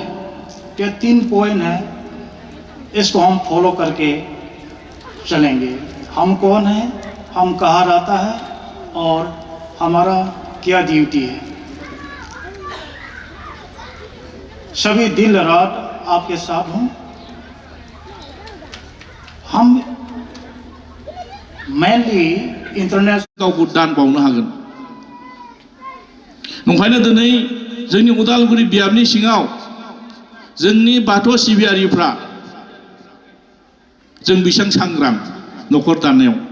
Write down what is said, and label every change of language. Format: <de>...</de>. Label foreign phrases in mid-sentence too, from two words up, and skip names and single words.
<hi>ये 3 पॉइंट है, इसको हम फॉलो करके चलेंगे। हम कौन है, हम कहाँ रहता है और हमारा क्या ड्यूटी है। सभी दिन रात आपके साथ हूँ। हम मेनलि इंटरनेशनल</hi> <brx>गावखौ दान बावनो हागोन। नंखायनो दिनै जोंनि उदालगुरि बियाबनि सिङाव जोंनि बाथौ सिबियारिफ्रा जों बेसेबां सांग्रां न'खर दानायाव।</brx>